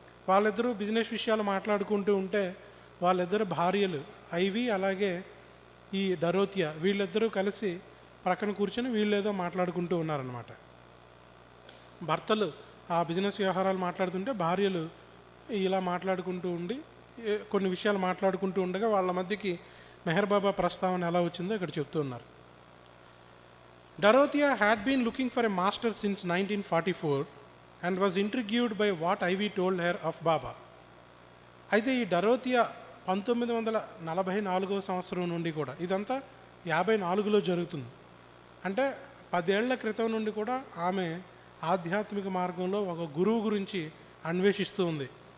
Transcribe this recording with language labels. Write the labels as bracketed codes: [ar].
[te] వాళ్ళిద్దరూ బిజినెస్ విషయాలు మాట్లాడుకుంటూ ఉంటే వాళ్ళిద్దరు భార్యలు ఐవి అలాగే ఈ డరోతియా వీళ్ళిద్దరూ కలిసి ప్రక్కన కూర్చొని వీళ్ళేదో మాట్లాడుకుంటూ ఉన్నారనమాట. భర్తలు ఆ బిజినెస్ వ్యవహారాలు మాట్లాడుతుంటే భార్యలు ఇలా మాట్లాడుకుంటూ ఉండి కొన్ని విషయాలు మాట్లాడుకుంటూ ఉండగా వాళ్ళ మధ్యకి మెహర్ బాబా ప్రస్తావన ఎలా వచ్చిందో ఇక్కడ చెప్తూ ఉన్నారు. [en] Dorothea had been looking for a master since 1944 and was intrigued by what Ivy told her of Baba. [te] అయితే ఈ డరోతియా 1944 సంవత్సరం నుండి కూడా, ఇదంతా 54లో జరుగుతుంది, అంటే 10 ఏళ్ల క్రితం నుండి కూడా ఆమె ఆధ్యాత్మిక మార్గంలో ఒక గురువు గురించి అన్వేషిస్తూ ఉంది.